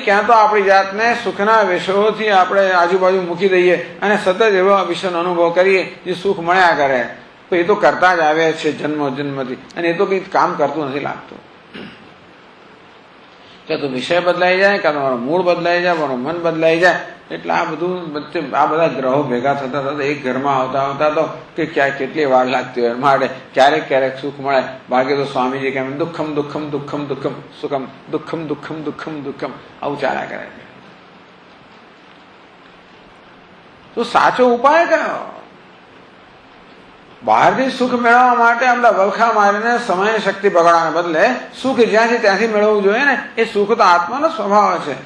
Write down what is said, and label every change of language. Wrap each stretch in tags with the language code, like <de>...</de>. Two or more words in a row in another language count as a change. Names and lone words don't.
<gu>ક્યાં તો આપણી જાતને સુખના વિષયોથી આપણે આજુબાજુ મૂકી દઈએ અને સતત એવા વિષયનો અનુભવ કરીએ જે સુખ મળ્યા કરે, તો એ તો કરતા જ આવે છે જન્મથી, અને એ તો કંઈ કામ કરતું નથી લાગતું. ક્યાં તો વિષય બદલાઈ જાય, કાં તો મારું મૂળ બદલાઈ જાય, મારું મન બદલાઈ જાય. એટલે આ બધા ગ્રહો ભેગા થતા થતા એક ઘરમાં આવતા તો કે ક્યાં કેટલી વાર લાગતી હોય માટે ક્યારેક સુખ મળે. બાકી તો સ્વામીજી કેમ દુઃખમ દુઃખમ દુઃખમ દુઃખમ સુખમ દુઃખમ દુઃખમ દુઃખમ દુઃખમ આવું ચાલ્યા કરે છે. તો સાચો ઉપાય કયો? બહારથી સુખ મેળવવા માટે આપણે વલખા મારીને સમય શક્તિ બગાડવાને બદલે સુખ જ્યાંથી ત્યાંથી મેળવવું જોઈએ ને. એ સુખ તો આત્માનો સ્વભાવ છે.</gu>